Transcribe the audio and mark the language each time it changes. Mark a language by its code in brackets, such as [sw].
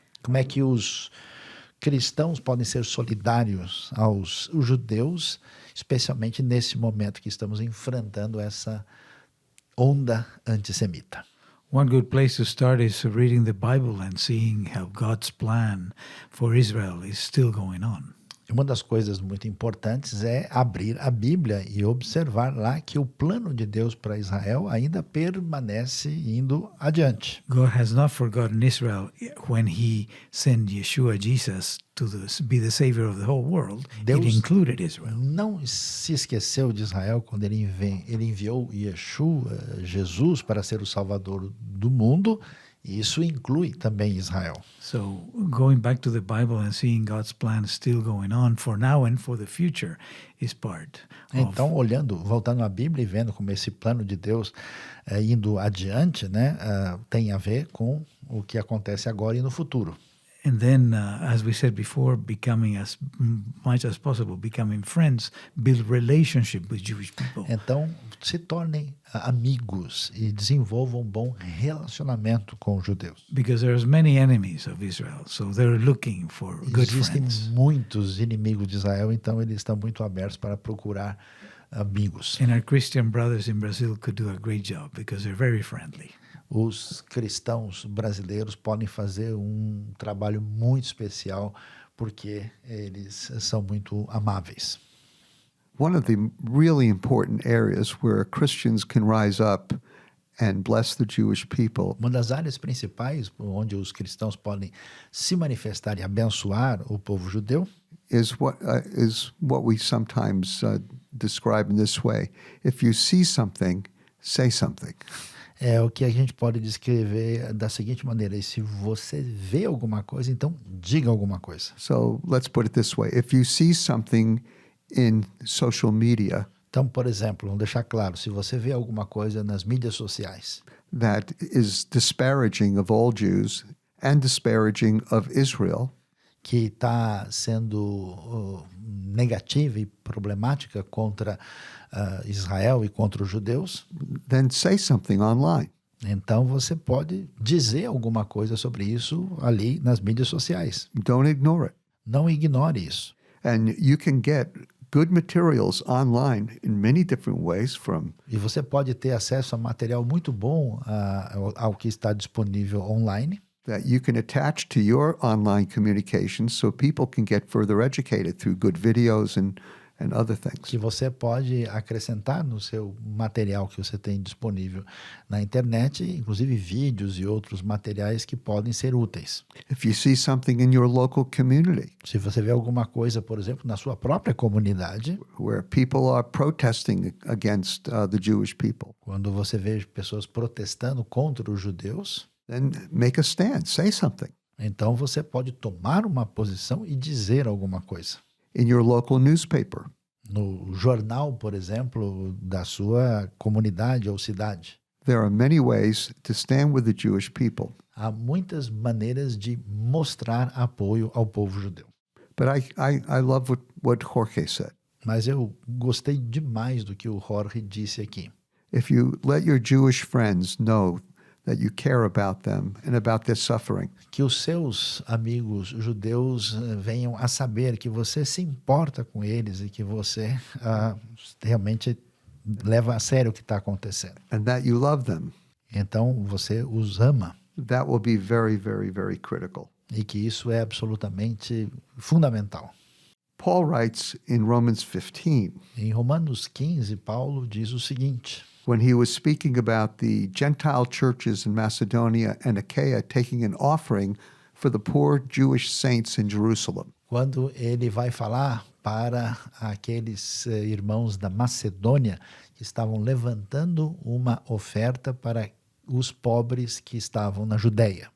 [pt] Como é que os cristãos podem ser solidários aos judeus, especialmente nesse momento que estamos enfrentando essa onda antissemita? [en] One good place to start is reading the Bible and seeing how God's plan for Israel is still going on. [pt] Uma das coisas muito importantes é abrir a Bíblia e observar lá que o plano de Deus para Israel ainda permanece indo adiante. [en] God has not forgotten Israel when he sent Yeshua, Jesus, be the savior of the whole world. [pt] Deus [en] It included Israel. [pt] não se esqueceu de Israel quando ele enviou Yeshua, Jesus, para ser o salvador do mundo. E isso inclui também Israel. [en] So going back to the Bible and seeing God's plan still going on for now and for the future is part of. [pt] Então, voltando à Bíblia e vendo como esse plano de Deus indo adiante, né, tem a ver com o que acontece agora e no futuro. [en] And then, as we said before, becoming as much as possible, becoming friends, build relationship with Jewish people. [pt] Então, se tornem amigos e desenvolvam um bom relacionamento com os judeus. [en] Because there's many enemies of Israel, so they're looking for good [pt] Existem [en] friends. [pt] muitos inimigos de Israel, então eles estão muito abertos para procurar amigos. [en] And our Christian brothers in Brazil could do a great job because they're very friendly. [pt] Os cristãos brasileiros podem fazer um trabalho muito especial porque eles são muito amáveis. [en] One of the really important areas where Christians can rise up and bless the Jewish people [pt] Uma das áreas principais onde os cristãos podem se manifestar e abençoar o povo judeu [en] is what we sometimes describe in this way. If you see something, say something. [pt] é o que a gente pode descrever da seguinte maneira: e se você vê alguma coisa, então diga alguma coisa. [en] So let's put it this way. If you see something in social media [pt] Então, por exemplo, vamos deixar claro, se você vê alguma coisa nas mídias sociais [en] that is disparaging of all Jews and disparaging of Israel, [pt] que está sendo negativa e problemática contra Israel e contra os judeus, [en] then say something online. [pt] então você pode dizer alguma coisa sobre isso ali nas mídias sociais. [en] Don't ignore it. [pt] Não ignore isso. [en] And you can get good materials online in many different ways from [pt] E você pode ter acesso a material muito bom ao que está disponível online, [en] that you can attach to your online communications so people can get further educated through good videos and other things. [pt] que você pode acrescentar no seu material que você tem disponível na internet, inclusive vídeos e outros materiais que podem ser úteis. [en] If you see something in your local community [pt] Se você vê alguma coisa, por exemplo, na sua própria comunidade, [en] where people are protesting against the Jewish people, [pt] quando você vê pessoas protestando contra os judeus, [en] then make a stand, say something. [pt] então você pode tomar uma posição e dizer alguma coisa. [en] In your local newspaper, [pt] No jornal, por exemplo, da sua comunidade ou cidade. [en] there are many ways to stand with the Jewish people. [pt] Há muitas maneiras de mostrar apoio ao povo judeu. [en] But I love what Jorge said. [pt] Mas eu gostei demais do que o Jorge disse aqui. [en] If you let your Jewish friends know that you care about them and about their suffering, [pt] Que os seus amigos judeus venham a saber que você se importa com eles e que você realmente leva a sério o que está acontecendo. [en] and that you love them, [pt] Então você os ama [en] that will be very, very, very critical. [pt] e que isso é absolutamente fundamental. [en] Paul writes in Romans 15, [pt] Em Romanos 15, Paulo diz o seguinte: [en] when he was speaking about the Gentile churches in Macedonia and Achaia taking an offering for the poor Jewish saints in Jerusalem. [pt] quando ele vai falar para aqueles irmãos da Macedônia que estavam levantando uma oferta para os pobres que estavam na Judéia.